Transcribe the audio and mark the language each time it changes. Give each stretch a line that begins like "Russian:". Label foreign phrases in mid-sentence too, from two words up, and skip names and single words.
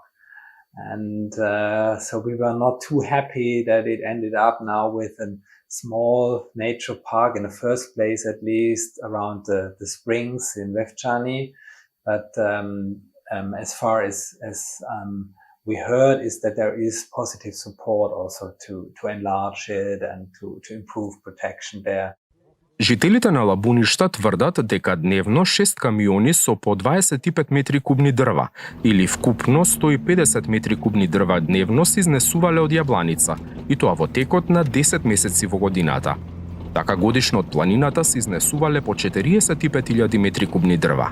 English: And so we were not too happy that it ended up now with a small nature park in the first place, at least around the springs in Vevčani. But as far as we heard is that there is positive support also to enlarge it and to improve protection there.
Macedonian: Жителите на Лабуништа тврдат дека дневно 6 камиони со по 25 метри кубни дрва или вкупно 150 метри кубни дрва дневно се изнесувале од Јабланица, и тоа во текот на 10 месеци во годината. Така годишно од планината се изнесувале по 45.000 метри кубни дрва.